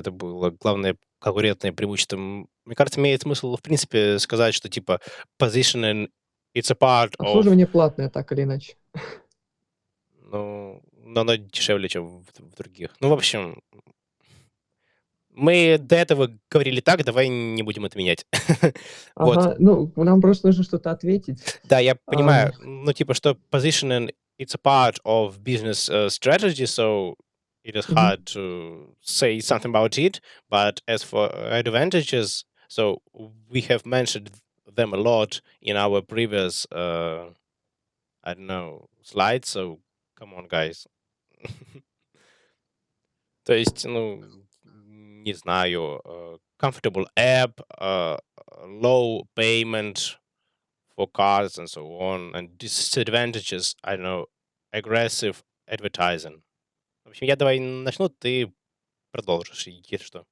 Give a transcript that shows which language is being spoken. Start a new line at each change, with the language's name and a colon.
Russian: Это было главное конкурентное преимущество. Мне кажется, имеет смысл, в принципе, сказать, что типа
English: positioning it's a part of...
Russian: Обслуживание платное, так или иначе. Ну, но оно дешевле, чем в других. Ну, в общем, мы до этого говорили так, давай не будем это менять. Вот. Ага, ну, нам просто нужно что-то ответить. Да, я понимаю. Ну, типа, что
English: positioning it's a part of business strategy, so it is hard to say something about it. But as for advantages, so we have mentioned them a lot in our previous, I don't know, slides. So come on, guys.
Russian: То есть, ну, не знаю,
English: comfortable app, low payment for cards and so on, and disadvantages, I don't know, aggressive advertising.
Russian: В общем, я давай начну, ты продолжишь, если что.